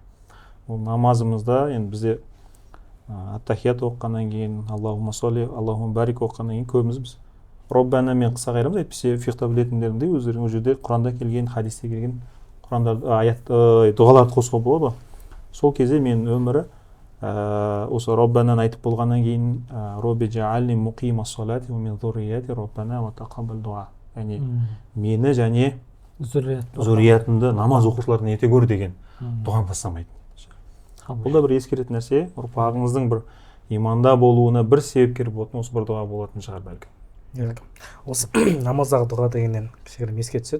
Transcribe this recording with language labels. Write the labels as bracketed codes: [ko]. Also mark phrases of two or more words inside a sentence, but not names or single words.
[kk] Ол намазымызда енді бізде ат-тахият оқығаннан кейін, [ar] اللهم صل، اللهم بارك [kk] оқығаннан кейін көбіміз біз Роббана мен қыса қайырамыз, әйтпесе фиқта білетіндерінде өздерінің ол жерде Құранда келген, хадисте келген Құранда дұғаларды қосуға болады. Сол кезде мен өмірі осы Роббанан айтып болғаннан кейін [ar] رب اجعلني مقيم الصلاة ومن ذريتي ربنا وتقبل دعاء. [kk] Яғни мені және зурриятымды намаз оқушылардан ете көр деген дұғаны тастамайды. Бұл да бір ескеретін нәрсе, ұрпағыңыздың бір иманда болуына бір себепкер болатын осы бір дұға болатын шығар бәлкім. Осы намаздағы дұға дегеннен кішігірім еске түседі.